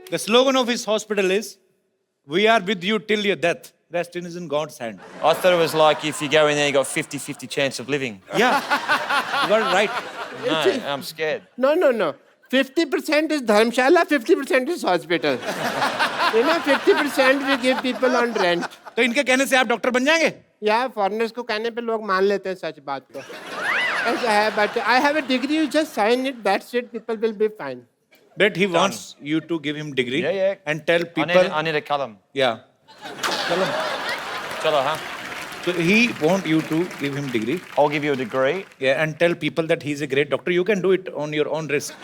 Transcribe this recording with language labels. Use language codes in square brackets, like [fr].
[en] The slogan of his hospital is, "We are with you till your death. Rest is in God's hand." I thought it was like if you go in there, you got 50-50 chance of living. Yeah, you got it right. No, I'm scared. No. 50% is Dharmshala, 50% is hospital. 50% we give people on rent. [hi] तो इनके कहने से आप doctor बन जाएंगे? या foreigners को कहने पे लोग मान लेते हैं सच बात को. ऐसा है, [en] But I have a degree, you just sign it, that's it, people will be fine. But he wants you to give him degree Yeah. and tell people. I need a column. Yeah. Chalo. Chalo, huh? So he want you to give him degree. I'll give you a degree. Yeah, and tell people that he's a great doctor. You can do it on your own risk.